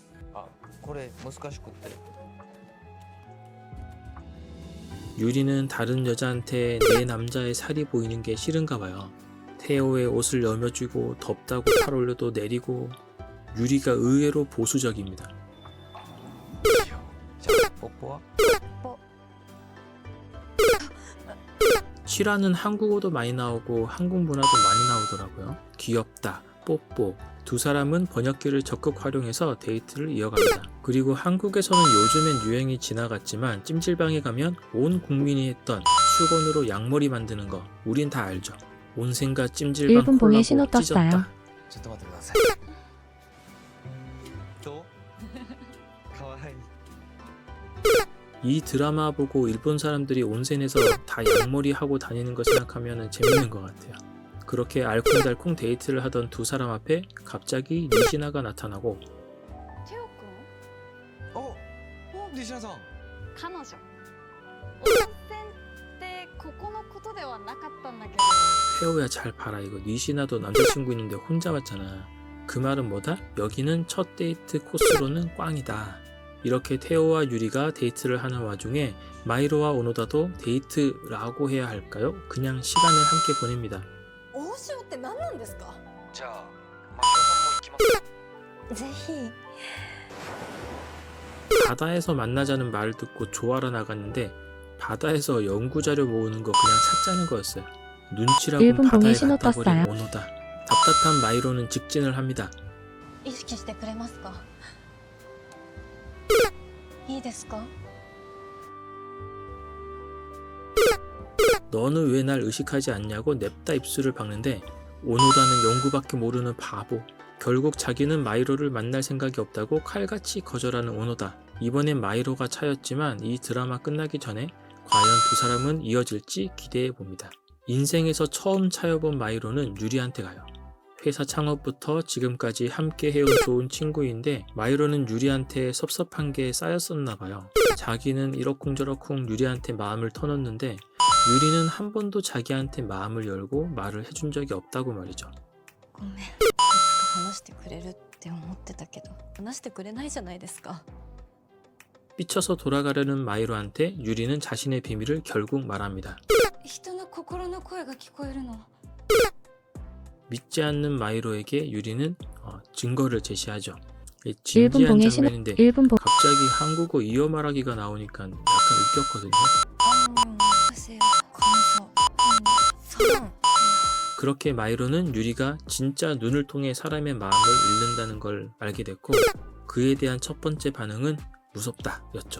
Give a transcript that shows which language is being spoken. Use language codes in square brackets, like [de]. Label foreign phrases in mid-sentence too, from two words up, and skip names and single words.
[ja] あ、これ難しくって。 [ko] 유리는 다른 여자한테 내 남자의 살이 보이는 게 싫은가 봐요. 태호의 옷을 여며주고 덥다고 팔 올려도 내리고. 유리가 의외로 보수적입니다. [ja] じゃあ 뽀뽀は [ko] 실화는 한국어도 많이 나오고 한국 문화도 많이 나오더라고요. 귀엽다, 뽀뽀. 두 사람은 번역기를 적극 활용해서 데이트를 이어갑니다. 그리고 한국에서는 요즘엔 유행이 지나갔지만 찜질방에 가면 온 국민이 했던 수건으로 양머리 만드는 거 우린 다 알죠. 온센과 찜질방 일본 봉에 콜라보 신호 떴어요. 찢었다. [ja] ちょっと待ってください。どう？かわいい。 [ko] 이 드라마 보고 일본 사람들이 온센에서 다 양머리 하고 다니는 거 생각하면 재밌는 것 같아요. 그렇게 알콩달콩 데이트를 하던 두 사람 앞에 갑자기 니시나가 나타나고 [ja] テオくんお、西野さん。彼女温泉ってここのことではなかったんだけど [ko] 태호야 잘 봐라, 이거 니시나도 남자친구 있는데 혼자 왔잖아. 그 말은 뭐다? 여기는 첫 데이트 코스로는 꽝이다. 이렇게 태호와 유리가 데이트를 하는 와중에 마이로와 오노다도 데이트라고 해야 할까요? 그냥 시간을 함께 보냅니다. [ja] 大潮って何なんですか？じゃあ、マキロさんも行きますか？ぜひ。 [ko] 바다에서 만나자는 말을 듣고 조하러 나갔는데 바다에서 연구자료 모으는 거 그냥 찾자는 거였어요. 눈치라고 일본 봉에 바다에 신호 갔다 버린 떴어요. 오노다. 답답한 마이로는 직진을 합니다. [ja] 意識してくれますか？いいですか？ [ko] 너는 왜 날 의식하지 않냐고 냅다 입술을 박는데 오노다는 연구밖에 모르는 바보. 결국 자기는 마이로를 만날 생각이 없다고 칼같이 거절하는 오노다. 이번엔 마이로가 차였지만 이 드라마 끝나기 전에 과연 두 사람은 이어질지 기대해 봅니다. 인생에서 처음 차여본 마이로는 유리한테 가요. 회사 창업부터 지금까지 함께 해온 좋은 친구인데 마이로는 유리한테 섭섭한 게 쌓였었나 봐요. 자기는 이러쿵저러쿵 유리한테 마음을 터놓는데 유리는 한 번도 자기한테 마음을 열고 말을 해준 적이 없다고 말이죠. [ja] ごめん。いつか話してくれるって思ってたけど、話してくれないじゃないですか。 [ko] 삐쳐서 돌아가려는 마이로한테 유리는 자신의 비밀을 결국 말합니다. [ja] 人の心の声が聞こえるの。 [ko] 믿지 않는 마이로에게 유리는 증거를 제시하죠. 이 일본 진지한 봉에 신호 장면인데 일본 봉 갑자기 한국어 이어 말하기가 나오니까 약간 웃겼거든요. [ja] 任せよ。사랑. [ko] 그렇게 마이로는 유리가 진짜 눈을 통해 사람의 마음을 읽는다는 걸 알게 됐고 그에 대한 첫 번째 반응은 무섭다 였죠.